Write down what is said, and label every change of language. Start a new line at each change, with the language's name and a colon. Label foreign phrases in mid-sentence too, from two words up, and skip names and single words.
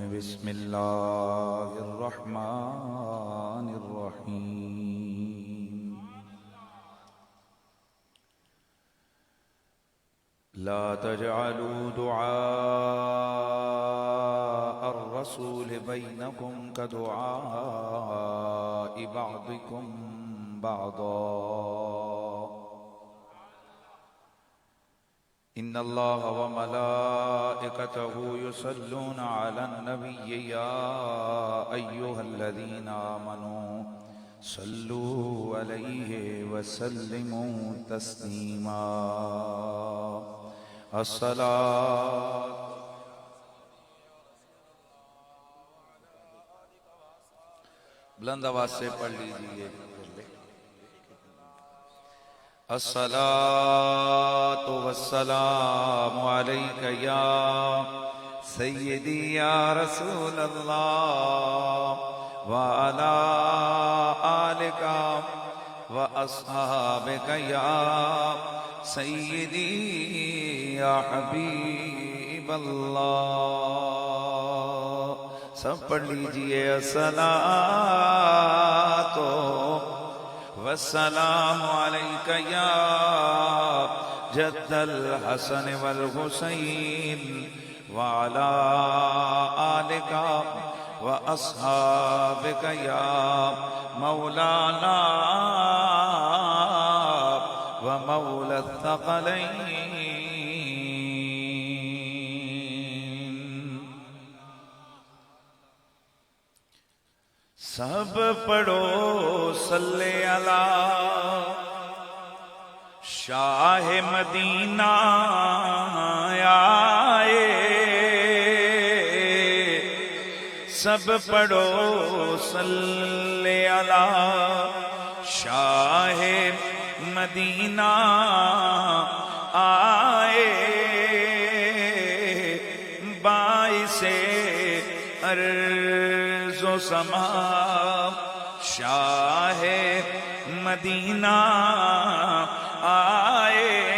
Arabic: بسم الله الرحمن الرحيم. لا تجعلوا دعاء الرسول بينكم كدعاء بعضكم بعضا. إن الله وملائكته يصلون على النبي يا أيها الذين آمنوا صلوا عليه وسلموا تسليما.
Urdu: الصلاۃ بلند آواز سے پڑھ لیجیے.
Arabic: الصلاة والسلام عليك يا سيدي يا رسول الله وعلى آلك وأصحابك يا سيدي يا حبيب الله.
Urdu: سب پڑھ لیجیے.
Arabic: الصلاة والسلام عليك يا جد الحسن والحسين وعلى آلك وأصحابك يا مولانا ومولى الثقلين.
Urdu: سب پڑھو صلے علی شاہ مدینہ آئے. سب پڑھو صلے علی شاہ مدینہ آئے. باعث ارض و سما شاہ مدینہ آئے.